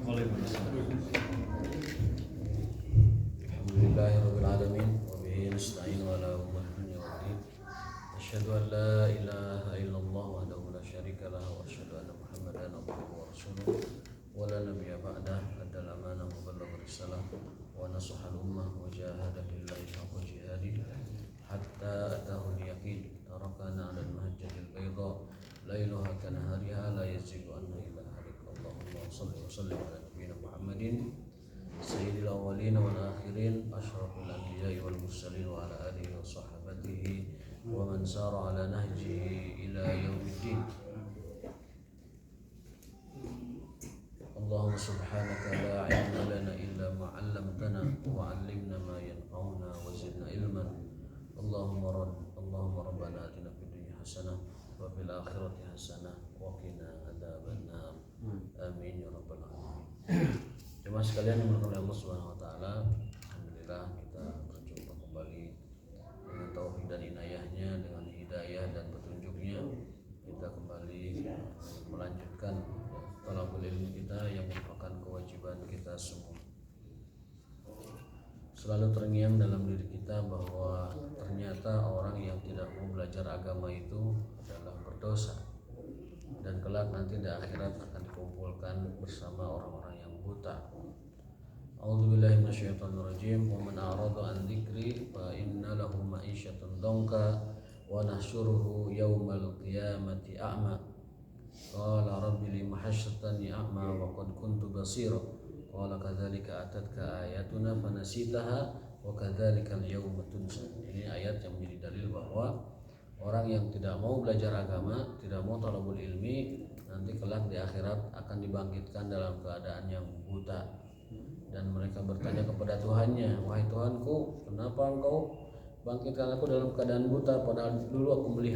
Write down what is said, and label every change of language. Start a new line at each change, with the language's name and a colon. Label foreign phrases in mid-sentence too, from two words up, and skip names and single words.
Arabic: Waalaikumsalam. الحمد لله رب العالمين وبه نستعين على أمور الدنيا والدين. أشهد أن لا إله إلا الله وحده لا شريك له وأشهد أن محمدا عبده ورسوله ولا نبي بعده. أدى الأمانة وبلغ الرسالة ونصح الأمة وجاهد في الله حق جهاده حتى أتاه اليقين. تركنا على المحجة البيضاء ليلها كنهارها لا يزيغ عنها إلا هالك. اللهم صل وسلم على نبينا محمد سيد الأولين والآخرين أشرف الأنبياء والمرسلين وعلى آله وصحبه ومن سار على نهجه إلى يوم الدين. اللهم سبحانك لا علم لنا إلا ما علمتنا وعلمنا ما ينفعنا وزدنا علما. اللهم ربنا آتنا في الدنيا حسنة وفي الآخرة حسنة وقنا عذاب النار. آمين يا رب العالمين.
Indonesian: Jemaah sekalian yang dimuliakan Allah
Arabic: سبحانه وتعالى,
Indonesian: alhamdulillah kita berjumpa kembali dengan taufik dan inayahnya, dengan hidayah dan petunjuknya. Kita kembali melanjutkan
Arabic: طلب العلم
Indonesian: kita yang merupakan kewajiban kita semua. Selalu terngiang dalam diri kita bahwa ternyata orang yang tidak mau belajar agama itu adalah berdosa, dan kelak nanti di akhirat akan dikumpulkan bersama orang-orang yang buta.
Arabic: أعوذ بالله من الشيطان الرجيم. ومن أعرض عن ذكري فإن له معيشة ضنكا ونحشره يوم القيامة أعمى. قال رب لم حشرتني أعمى وقد كنت بصيرا. قال كذلك أتتك آياتنا فنسيتها وكذلك اليوم تنسى.
Indonesian: Ini ayat yang menjadi dalil bahwa orang yang tidak mau belajar agama, tidak mau
Arabic: طلب العلم,
Indonesian: nanti kelak di akhirat akan dibangkitkan dalam keadaan yang buta. Dan mereka bertanya kepada Tuhannya, wahai Tuhanku, kenapa engkau bangkitkan aku dalam keadaan buta padahal dulu aku melihat?